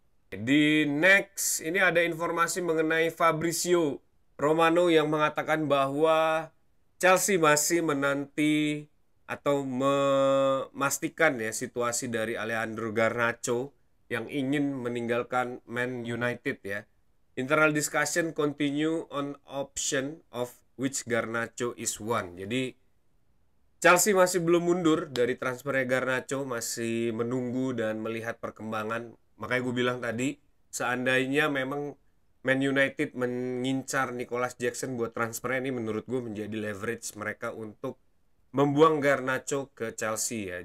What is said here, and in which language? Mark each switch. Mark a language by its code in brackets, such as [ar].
[id] Di next, ini ada informasi mengenai Fabrizio Romano yang mengatakan bahwa Chelsea masih menanti atau memastikan ya situasi dari Alejandro Garnacho yang ingin meninggalkan Man United ya. [en] Internal discussion continue on option of which Garnacho is one. [id] Jadi Chelsea masih belum mundur dari transfernya Garnacho, masih menunggu dan melihat perkembangan. Makanya gue bilang tadi, seandainya memang Man United mengincar Nicolas Jackson buat transfernya, ini menurut gue menjadi leverage mereka untuk membuang Garnacho ke Chelsea ya.